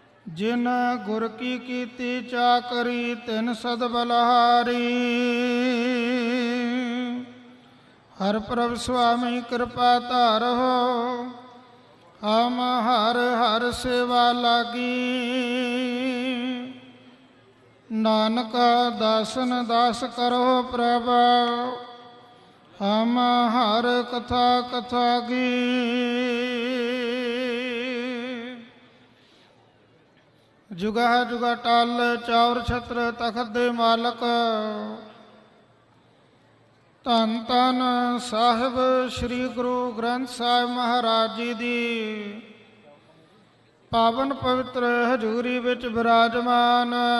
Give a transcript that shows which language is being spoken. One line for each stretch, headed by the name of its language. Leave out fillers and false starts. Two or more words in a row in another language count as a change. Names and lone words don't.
Hindi: जिन गुर की कीती चाकरी तिन सद बलहारी। हर प्रभ स्वामी कृपा धारो, हम हर हर सेवा लागी। नानक दासन दास करो प्रभ, हम हर कथा कथा गी।
Punjabi: ਜੁਗਾ ਜੁਗਾ ਟਾਲ ਚੌਰ ਛਤ੍ਰ ਤਖ਼ਤ ਦੇ ਮਾਲਕ, ਧੰਨ ਧੰਨ ਸਾਹਿਬ ਸ੍ਰੀ ਗੁਰੂ ਗ੍ਰੰਥ ਸਾਹਿਬ ਮਹਾਰਾਜ ਜੀ ਦੀ ਪਾਵਨ ਪਵਿੱਤਰ ਹਜ਼ੂਰੀ ਵਿਚ ਵਿਰਾਜਮਾਨ।